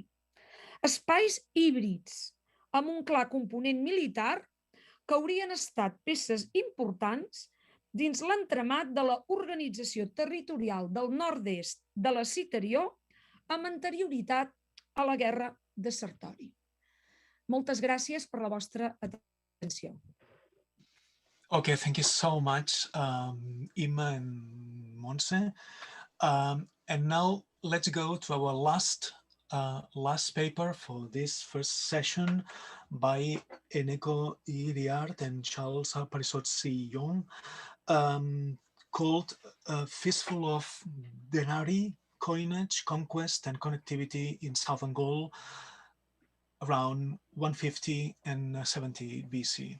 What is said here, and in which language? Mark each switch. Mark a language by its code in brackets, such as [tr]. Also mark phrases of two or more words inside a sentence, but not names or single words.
[ca] Espais híbrids, amb un clar component militar que haurien estat peces importants dins l'entramat de l'organització territorial del nord-est de la Citerió amb anterioritat a la guerra de Sertori. Moltes gràcies per la vostra atenció. [en] Okay, thank you so much, Imma and Montse. And now let's go to our last paper for this first session by Eneko Iriart and Charles Parisot-Sillon, called Fistful of Denari, Coinage, Conquest and Connectivity in Southern Gaul around 150 and 70 BC.